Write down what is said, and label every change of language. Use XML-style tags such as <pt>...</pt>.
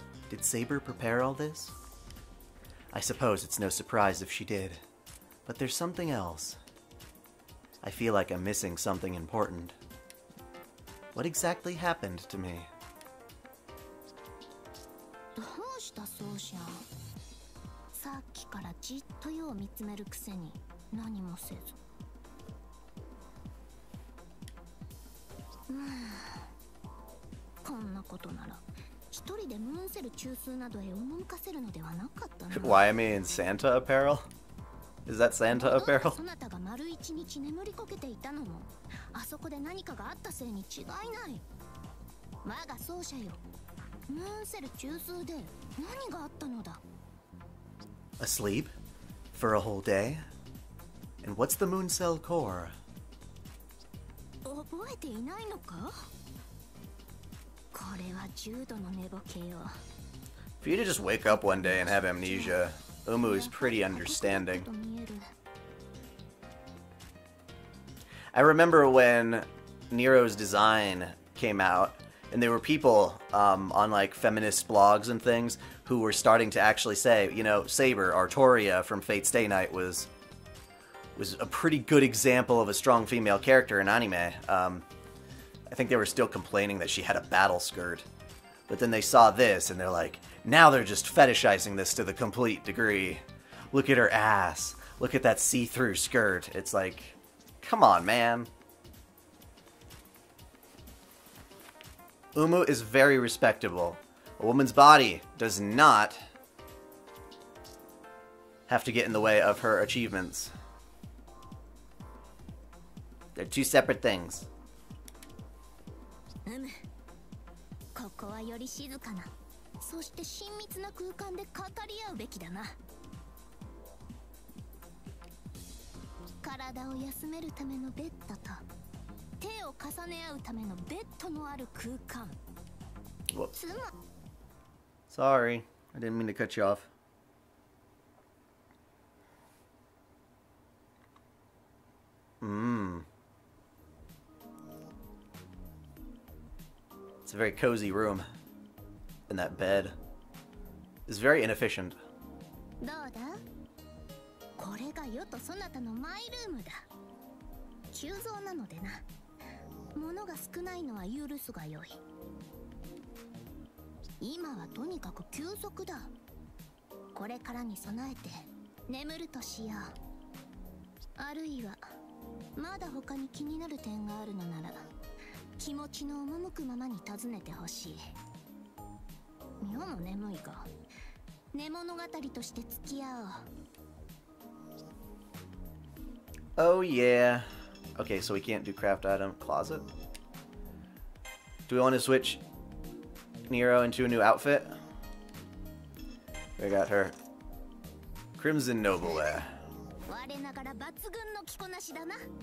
<en>Did Saber prepare all this? I suppose it's no surprise if she did, but there's something else. I feel like I'm missing something important. What exactly happened to me?</en> <ja>どうしたそうしゃん。さっきからじっとよう見つめるくせに何もせず。こんなことなら一人でムーンセル中枢などへ赴かせるのではなかったな。</ja> <en>Why am I in Santa apparel? Is that Santa apparel?</en> <ja>そなたが丸一日眠りこけていたのもあそこで何かがあったせいに違いない。我が奏者よ。ムーンセル中枢で何があったのだ。</ja> <en>Asleep? For a whole day? And what's the moon cell core?</en> <ja>覚えていないのか？これは重度の寝ぼけよ。</ja> <en>For you to just wake up one day and have amnesia, Umu is pretty understanding. I remember when Nero's design came out, and there were people on like feminist blogs and things who were starting to actually say, you know, Saber, Artoria from Fate Stay Night was a pretty good example of a strong female character in anime. I think they were still complaining that she had a battle skirt. But then they saw this and they're like, now they're just fetishizing this to the complete degree. Look at her ass. Look at that see-through skirt. It's like, come on, man. Umu is very respectable. A woman's body does not have to get in the way of her achievements. They're two separate things.</en> <ja>ここはより静かな、そして親密な空間で語り合うべきだな。体を休めるためのベッドと手を重ね合うためのベッドのある空間。</ja> <en>Sorry, I didn't mean to cut you off. It's a very cozy room. And that bed is very inefficient.</en> <ja>どうだ？これが世とそなたのマイルームだ。急増なのでな。物が少ないのは許すがよい。今はとにかく休息だ。これからに備えて眠るとしよう。あるいはまだ他に気になる点があるのなら気持ちの赴くままに尋ねてほしい。妙も眠いが寝物語として付き合おう。</ja> <en>Oh yeah. Okay, so we can't do craft item closet. Do we want to switch Nero into a new outfit? We got her Crimson Noble there.</en> <ja>我ながら抜群の着こなしだな。</ja>